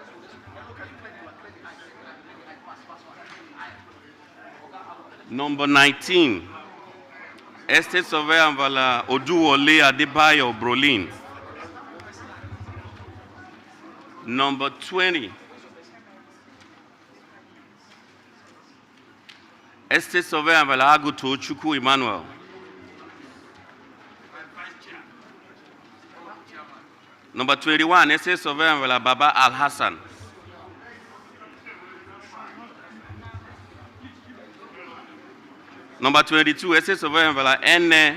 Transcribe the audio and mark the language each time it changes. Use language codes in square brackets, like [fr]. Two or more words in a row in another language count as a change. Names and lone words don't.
[en] Number 19, Estate Surveyor and Valuer Oduwole Adebayo Brolin. Number 20, Estate Surveyor and Valuer Aguto Chukwu Emmanuel. Number 21, Estate Surveyor and Valuer Baba Al Hassan. Number 22, Estate Surveyor and Valuer N.